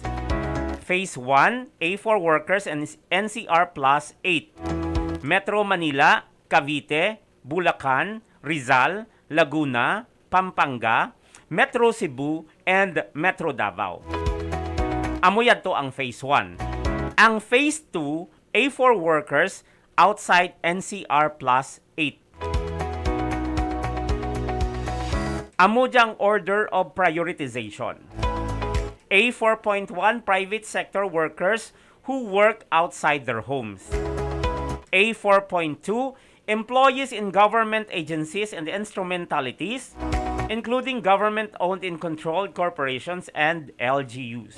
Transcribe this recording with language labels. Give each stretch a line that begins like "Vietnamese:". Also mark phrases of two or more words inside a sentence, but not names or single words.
English: Phase 1, A4 workers and NCR plus 8. Metro Manila, Cavite, Bulacan, Rizal, Laguna, Pampanga, Metro Cebu, and Metro Davao.
Hiligaynon: Amoyan to ang Phase 1. Ang Phase 2,
English: A4 workers outside NCR plus 8.
Hiligaynon: Amo diyang
English: order of prioritization. A4.1 private sector workers who work outside their homes. A4.2 employees in government agencies and instrumentalities, including government-owned and controlled corporations and LGUs.